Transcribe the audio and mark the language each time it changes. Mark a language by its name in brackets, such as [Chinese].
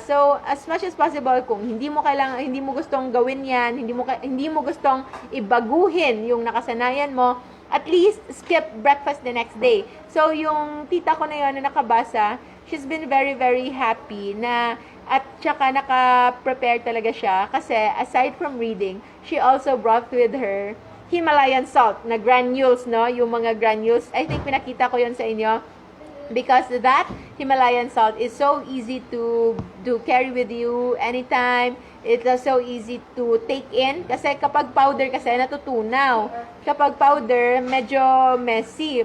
[Filipino] So, as much as possible, kung hindi mo gustong gawin yan, hindi mo gustong ibaguhin yung nakasanayan mo, at least skip breakfast the next day. [English] So, yung tita ko na yun na nakabasa, she's been very, very happy [Filipino] na at saka naka-prepare talaga siya kasi [English] aside from reading, she also brought with her Himalayan salt na granules, no? [Filipino] Yung mga granules, I think pinakita ko yun sa inyo. [English] Because that Himalayan salt is so easy to carry with you anytime. It's so easy to take in. [Filipino] Kasi kapag powder kasi natutunaw. Kapag powder, medyo messy.